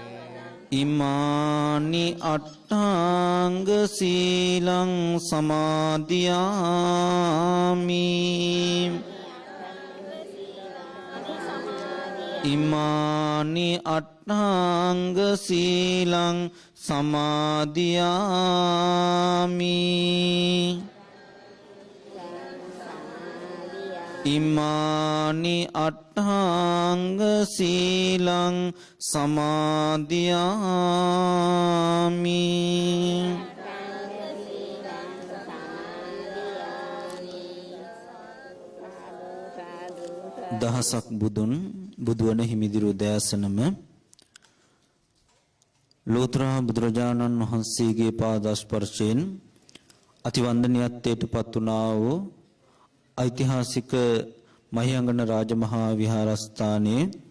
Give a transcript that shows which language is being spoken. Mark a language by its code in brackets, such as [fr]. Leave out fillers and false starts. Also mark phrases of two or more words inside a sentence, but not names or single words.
[pi] ඉමානි අට්ඨාංග සීලං සමාදියාමි ඉමානි අට්ඨාංග සීලං සමාදියාමි ඉමානි අට්ඨාංග සීලං [si] සමාදියාමි දහසක් බුදුන් බුදුවන හිමිදිරු දයාසනම ලෝතර බුදුරජාණන් වහන්සේගේ පාදස්පර්ශයෙන් අතිවන්දනීයත්වයට පත් වුණා වූ ඓතිහාසික මහියංගන රාජමහා විහාරස්ථානයේ